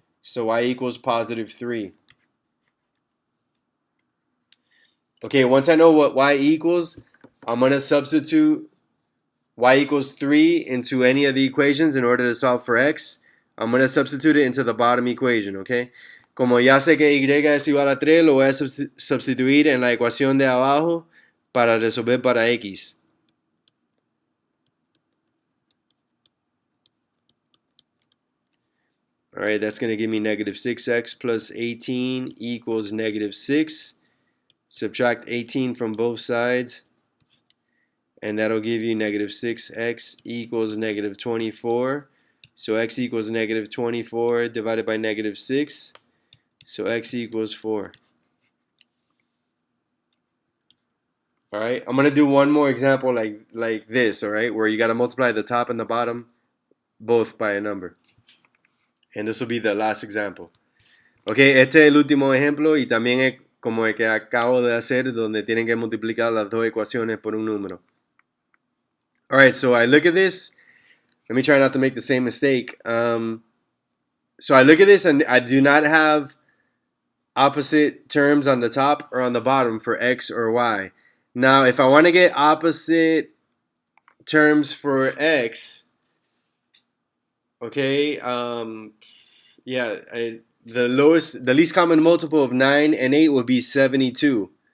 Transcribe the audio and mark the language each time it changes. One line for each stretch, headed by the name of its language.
English: So y equals positive 3. Okay, once I know what y equals, I'm going to substitute y equals 3 into any of the equations in order to solve for x. I'm going to substitute it into the bottom equation, okay?
Spanish: Como ya sé que y es igual a 3, lo voy a sustituir en la ecuación de abajo para resolver para x.
English: Alright, that's going to give me negative 6x plus 18 equals negative 6. Subtract 18 from both sides. And that'll give you negative 6x equals negative 24. So x equals negative 24 divided by negative 6. So x equals 4. Alright, I'm going to do one more example like this, alright, where you got to multiply the top and the bottom both by a number. And this will be the last example.
Spanish: Okay, este es el último ejemplo y también es como el que acabo de hacer, donde tienen que multiplicar las dos ecuaciones por un número.
English: Alright, so I look at this. Let me try not to make the same mistake. So I look at this and I do not have opposite terms on the top or on the bottom for x or y. Now, if I want to get opposite terms for x, okay, the least common multiple of 9 and 8 would be 72.